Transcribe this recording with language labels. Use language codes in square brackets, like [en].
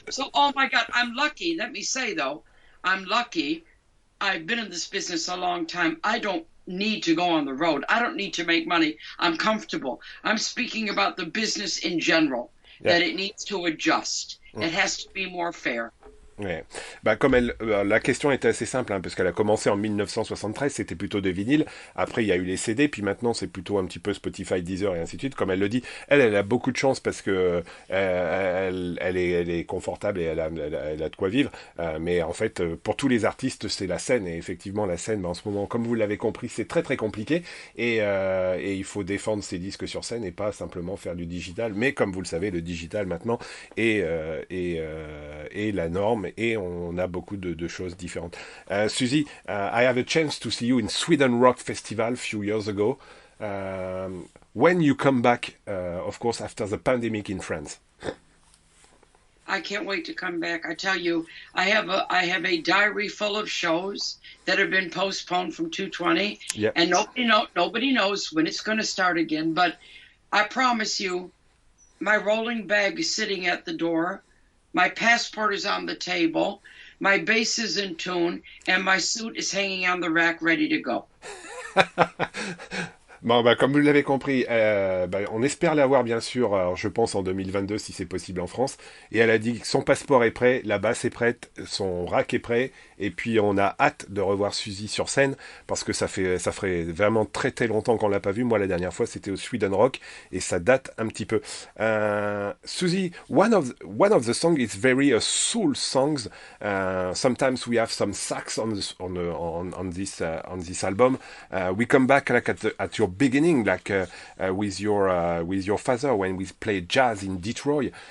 [en] So, oh my God, I'm lucky. Let me say, though, I'm lucky. I've been in this business a long time. I don't need to go on the road. I don't need to make money. I'm comfortable. I'm speaking about the business in general, that it needs to adjust. It has to be more fair. [fr] Ouais. Bah, la question était assez simple, hein, parce qu'elle a commencé en 1973, c'était plutôt de vinyle. Après, il y a eu les CD, puis maintenant, c'est plutôt un petit peu Spotify, Deezer et ainsi de suite. Comme elle le dit, elle a beaucoup de chance parce que elle est confortable et elle a de quoi vivre. Mais en fait, pour tous les artistes, c'est la scène. Et effectivement, la scène, bah, en ce moment, comme vous l'avez compris, c'est très très compliqué. Et il faut défendre ses disques sur scène et pas simplement faire du digital. Mais comme vous le savez, le digital maintenant est la norme. Et on a beaucoup de choses différentes. [en] Suzy, I have a chance to see you in Sweden Rock Festival a few years ago. When you come back, of course, after the pandemic in France. I can't wait to come back. I tell you, I have a diary full of shows that have been postponed from 220, and nobody knows when it's going to start again. But I promise you, my rolling bag is sitting at the door. My passport is on the table, my bass is in tune, and my suit is hanging on the rack ready to go. [fr] Bon, bah, comme vous l'avez compris, on espère l'avoir bien sûr, alors, je pense en 2022 si c'est possible en France. Et elle a dit que son passeport est prêt, la basse est prête, son rack est prêt, et puis on a hâte de revoir Suzy sur scène, parce que ça ferait vraiment très très longtemps qu'on l'a pas vu. Moi la dernière fois c'était au Sweden Rock, et ça date un petit peu. [en] Suzy, one of the songs is very soul songs. Sometimes we have some sax on this album. We come back like at your beginning, like with your father when we played jazz in Detroit.